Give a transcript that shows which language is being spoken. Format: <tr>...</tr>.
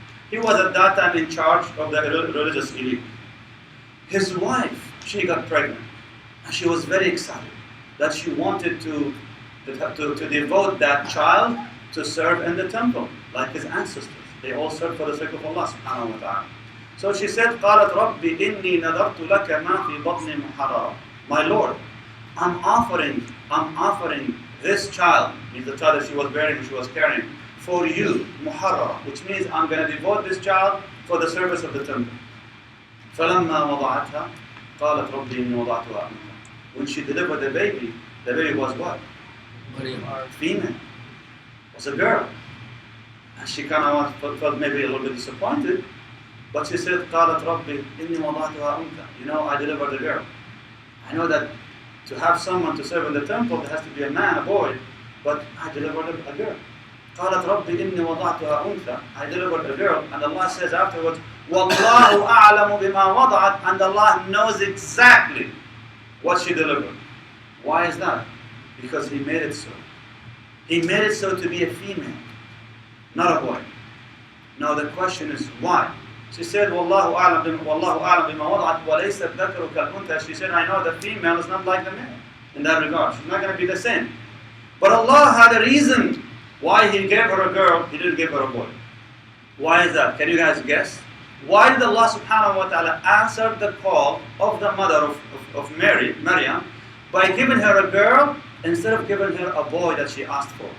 <en>He was at that time in charge of the religious elite. His wife, she got pregnant. And she was very excited that she wanted to devote that child to serve in the temple, like his ancestors. They all served for the sake of Allah subhanahu wa ta'ala. So she said,</en> <ar>قالت ربي إني نذرت لك ما في بطني محررا.</ar> <en>My Lord, I'm offering this child, means the child that she was bearing and she was carrying, for you, muharrara, which means I'm going to devote this child for the service of the temple.</en> <ar>فلما وضعتها قالت ربي إني وضعتها أنثى.</ar> <en>When she delivered the baby was what? Female. It was a girl. And she kind of felt maybe a little bit disappointed, but she said,</en> <ar>قالت ربي إني وضعتها أنثى.</ar> <en>You know, I delivered a girl. I know that to have someone to serve in the temple, there has to be a man, a boy, but I delivered a girl.</en> <ar>قالت ربي إني وضعتها أنثى.</ar> <en>I delivered a girl, and Allah says afterwards,</en> <ar>وَاللَّهُ أَعْلَمُ بِمَا وَضَعَتْ,</ar> <en>and Allah knows exactly what she delivered. Why is that? Because He made it so. He made it so to be a female, not a boy. Now the question is why? She said,</en> <ar>وَاللَّهُ أَعْلَمُ بِمَا وَضَعَتْ وَلَيْسَ الذَّكَرُ كَالْأُنْثَى.</ar> <en>She said, I know the female is not like the male in that regard. She's not going to be the same. But Allah had a reason why He gave her a girl, He didn't give her a boy. Why is that? Can you guys guess? Why did Allah subhanahu wa ta'ala answer the call of the mother of Maryam, by giving her a girl instead of giving her a boy that she asked for?</en>